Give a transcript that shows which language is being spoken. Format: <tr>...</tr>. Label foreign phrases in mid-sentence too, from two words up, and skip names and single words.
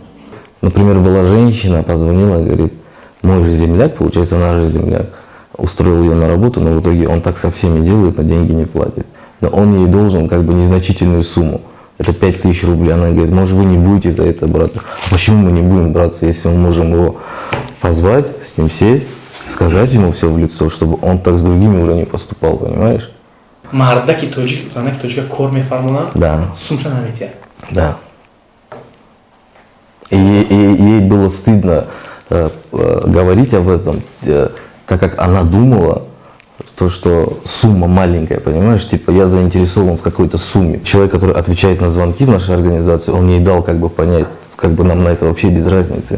<ru>Например, была женщина, позвонила, говорит, мой же земляк, получается, наш же земляк, устроил ее на работу, но в итоге он так со всеми делает, но деньги не платит. Но он ей должен как бы незначительную сумму. Это 5000 рублей. Она говорит, может, вы не будете за это браться. А почему мы не будем браться, если мы можем его позвать, с ним сесть, сказать ему все в лицо, чтобы он так с другими уже не поступал, понимаешь?</ru> <tg>Мардаки тоҷик, занаки тоҷика кор мефармонанд,</tg> <ru>Да.</ru> <tg>сумша наметиҳад.</tg> <ru>Да. И ей было стыдно говорить об этом, так как она думала, то, что сумма маленькая, понимаешь, типа я заинтересован в какой-то сумме. Человек, который отвечает на звонки в нашей организации, он ей дал как бы понять, как бы нам на это вообще без разницы.</ru>